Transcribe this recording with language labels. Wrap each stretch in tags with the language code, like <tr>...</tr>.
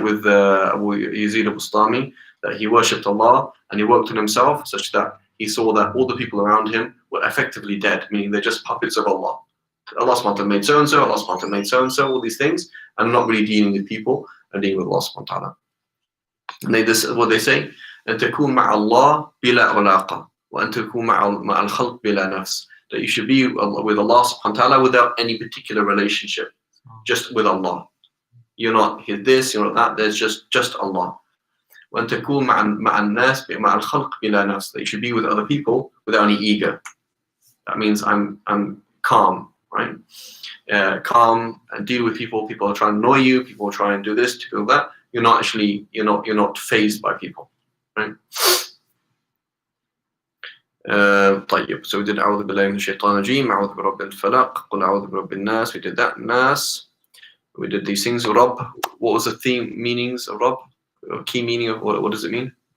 <en>With Abu Yazid al-Bustami, that he worshipped Allah and he worked on himself such that he saw that all the people around him were effectively dead, meaning they're just puppets of Allah. Allah subhanahu wa ta'ala made so-and-so, Allah subhanahu wa ta'ala made so-and-so, all these things, and not really dealing with people and dealing with Allah subhanahu wa ta'ala. And what they say,</en> <ar>أن تكون مع الله بلا علاقة وأن تكون مع الخلق بلا نفس.</ar> <en>That you should be with Allah subhanahu wa ta'ala without any particular relationship, just with Allah. You're not this, you're not that, there's just Allah.</en> <ar>وأن تكون مع الناس مع الخلق بلا نفس.</ar> <en>That you should be with other people without any ego. That means I'm calm, right? Calm and deal with people. People are trying to annoy you. People are trying to do this, to do that. You're not fazed by people, right?</en> <ar>طيب.</ar> <en>So we did</en> <ar>أعوذ بالله من الشيطان الرجيم, أعوذ برب الفلق, قل أعوذ برب الناس.</ar> <en>We did that. Nas. We did these things. Rabb. What was the meanings of Rabb? Key meaning of what does it mean?</en>